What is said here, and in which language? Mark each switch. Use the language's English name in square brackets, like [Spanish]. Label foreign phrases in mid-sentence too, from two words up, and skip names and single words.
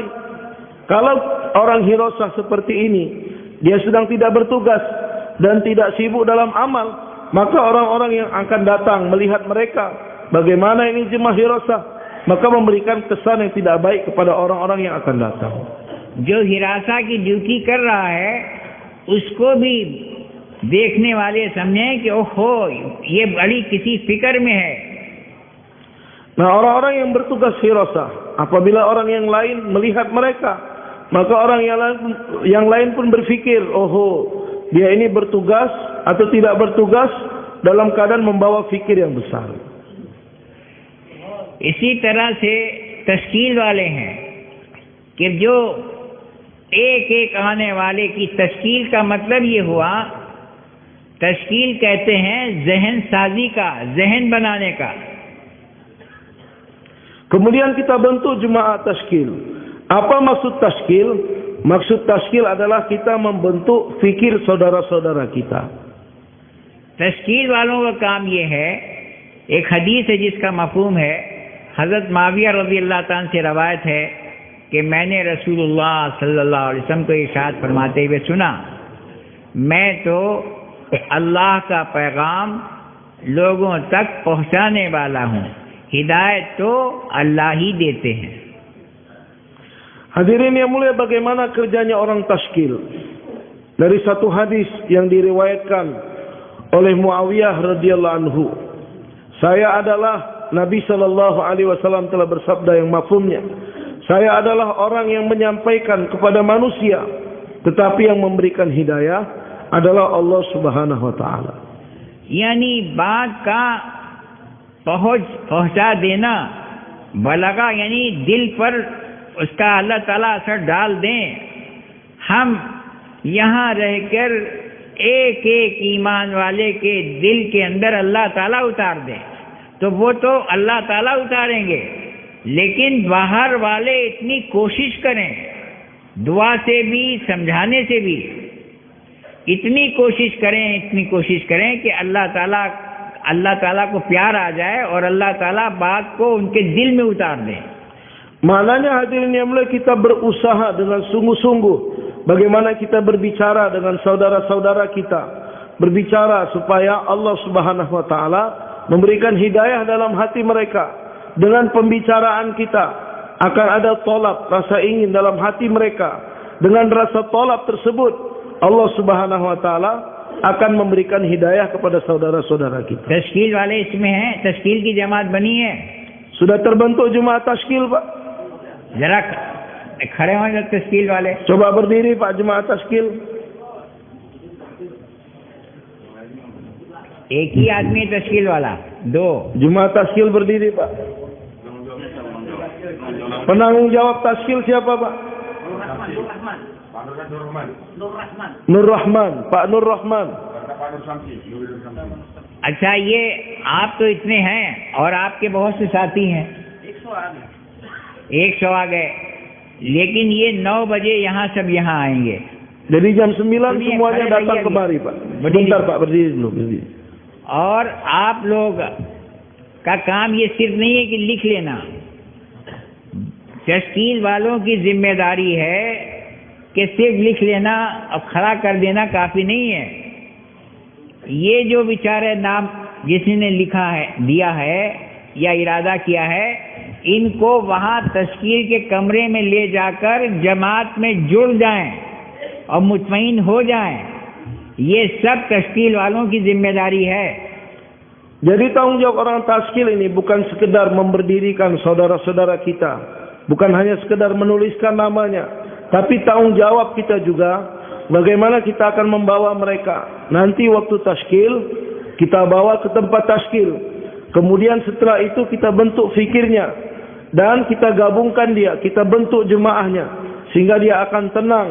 [Indonesian] Kalau orang hirasah seperti ini, dia sedang tidak bertugas dan tidak sibuk dalam amal, maka orang-orang yang akan datang melihat mereka, bagaimana ini jemaah hirasah, maka memberikan kesan yang tidak baik kepada orang-orang yang akan datang. [Hindi] जो हिरासा की ड्यूटी कर रहा है उसको भी देखने वाले समझें कि ओहो ये बड़ी किसी फिक्र में है. [Indonesian] Nah, orang-orang yang bertugas hirasah, apabila orang yang lain melihat mereka, maka orang yang lain pun berfikir, oho, dia ini bertugas atau tidak bertugas dalam keadaan membawa fikir yang besar. [Hindi] इसी तरह से तश्कील वाले हैं कि जो एक एक आने वाले की तश्कील का मतलब ये हुआ, तश्कील कहते हैं जहन साजी का, जहन बनाने का. [Indonesian] Kemudian kita bentuk jemaah tashkil. Apa maksud tashkil? Maksud tashkil adalah kita membentuk fikir saudara-saudara kita. [Hindi] तश्कील वालों का काम ये है, एक हदीस है जिसका मफहूम है, हज़रत माविया [Arabic] رضي الله تعالى [Hindi] से रवायत है कि मैंने रसूलुल्लाह [Arabic] صلى الله عليه وسلم [Hindi] को इरशाद फरमाते हुए सुना, मैं तो अल्लाह का पैगाम लोगों तक पहुंचाने वाला हूँ, हिदायत तो अल्लाह ही देते हैं. [Indonesian] Hadirin yang mulia, bagaimana kerjanya orang tashkil? Dari satu hadis yang diriwayatkan oleh Muawiyah [Arabic] رضي الله عنه, [Indonesian] saya adalah Nabi [Arabic] صلى الله عليه وسلم [Indonesian] telah bersabda yang mafhumnya, saya adalah orang yang menyampaikan kepada manusia, tetapi yang memberikan hidayah adalah Allah [Arabic] سبحانه وتعالى. [Hindi] यानी बात का पहुंचा देना, बलगा यानी दिल पर उसका अल्लाह ताला असर डाल दें. हम यहाँ रहकर एक एक ईमान वाले के दिल के अंदर अल्लाह ताला उतार दें, तो वो तो अल्लाह ताला उतारेंगे, लेकिन बाहर वाले इतनी कोशिश करें, दुआ से भी समझाने से भी इतनी कोशिश करें कि अल्लाह ताला को प्यार आ जाए और अल्लाह ताला बात को उनके दिल में उतार दें। [Indonesian] Maknanya hadirin yang mulia, kita berusaha dengan sungguh-sungguh bagaimana kita berbicara dengan saudara-saudara kita, berbicara supaya Allah [Arabic] سبحانه وتعالى [Indonesian] memberikan hidayah dalam hati mereka. Dengan pembicaraan kita akan ada tolak, rasa ingin dalam hati mereka. Dengan rasa tolak tersebut Allah [Arabic] سبحانه وتعالى [Indonesian] akan memberikan hidayah kepada saudara-saudara kita. [Hindi] तश्कील वाले इसमें हैं, तश्कील की जमात बनी है, [Indonesian] Sudah terbentuk jemaah tashkil, Pak? [Hindi] जरा खड़े हो जाए तश्कील वाले। [Indonesian] Coba berdiri, Pak, jemaah tashkil. [Hindi] एक ही आदमी है तश्कील वाला, दो। [Indonesian] Jemaah tashkil berdiri, Pak. Penanggung jawab tashkil siapa, Pak? Nur Rahman, Pak Nur Rahman. [Hindi] अच्छा, ये आप तो इतने हैं और आपके बहुत से साथी हैं, 100 आ गए, लेकिन ये 9 बजे यहाँ सब यहाँ आएंगे। [Indonesian] Jadi jam 9 Berdiri, semuanya khare datang raiya kemari, gitu. Pak. Berdiri. Sebentar, Pak, berdiri dulu, berdiri. [Hindi] और आप लोग का काम ये सिर्फ नहीं है कि लिख लेना, तश्कील वालों की जिम्मेदारी है कि सिर्फ लिख लेना और खड़ा कर देना काफी नहीं है। ये जो बेचारे नाम जिसने लिखा है, दिया है या इरादा किया है, इनको वहाँ तश्कील के कमरे में ले जाकर जमात में जुड़ जाएं और मुतमईन हो जाएं। ये सब तश्कील वालों की जिम्मेदारी है। [Indonesian] Jadi tanggung jawab orang tashkil ini bukan sekedar memberdirikan saudara-saudara kita, bukan hanya sekedar menuliskan namanya, tapi tanggung jawab kita juga bagaimana kita akan membawa mereka. Nanti waktu tashkil kita bawa ke tempat tashkil, kemudian setelah itu kita bentuk fikirnya dan kita gabungkan dia, kita bentuk jemaahnya sehingga dia akan tenang.